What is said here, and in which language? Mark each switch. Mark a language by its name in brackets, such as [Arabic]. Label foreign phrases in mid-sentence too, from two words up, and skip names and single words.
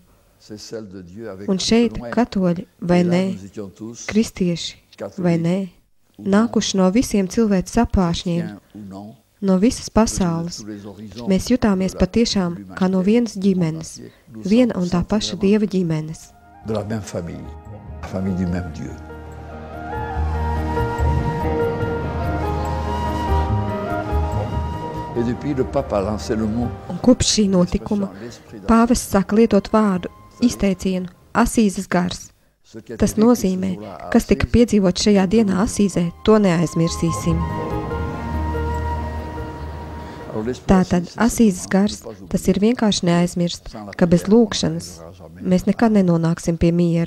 [Latvian] Un šeit katoļi vai nē, kristieši vai nē, nākuši no visiem cilvēku sapāšņiem, no visas pasaules, mēs jutāmies patiešām kā no vienas ģimenes, viena un tā paša Dieva ģimenes. [French] De la même famille, la famille du même Dieu. Et depuis le pape a lancé le mot. [Latvian] Un kopš šī notikuma pāvests sāka lietot vārdu, izteicienu Asīzes gars. Tas nozīmē, kas tika piedzīvot šajā dienā Asīzē, to neaizmirsīsim. Tātad Asīzes gars, tas ir vienkārši neaizmirst, ka bez lūkšanas mēs nekad nenonāksim pie miera.